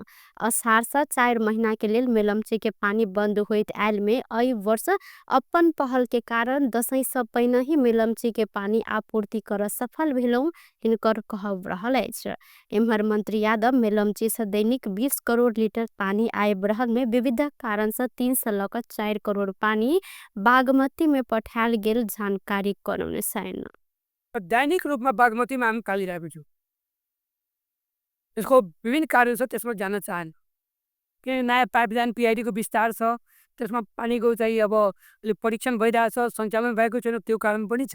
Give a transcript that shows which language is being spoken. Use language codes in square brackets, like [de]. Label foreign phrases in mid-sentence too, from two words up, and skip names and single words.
[mai] अषाढ़ से 4 महीना के लेल मेलम्ची के पानी बंद होइत आयल में एहि वर्ष अपन पहल के कारण दशैं से पहिने ही मेलम्ची के पानी आपूर्ति कर सफल भेलौं हिनकर कहब रहल अछि। एम्हर मंत्री यादव मेलम्ची से दैनिक 20 20 करोड़ लिटर पानी आए बरहल में विविध कारण से 3 करोड़ पानी बागमती में पठाल गेल जानकारी कराउने छैन। [ne] दैनिक रूपमा बागमतीमा हामी पालिरहेको छौँ। यसको विभिन्न कारण छ, त्यसमा जान चाहन्न। के नयाँ पाइपलाइन पिआइडीको विस्तार छ, त्यसमा पानीको चाहिँ अब परीक्षण भइरहेछ, सञ्चालन भएको छैन, त्यो कारण पनि छ।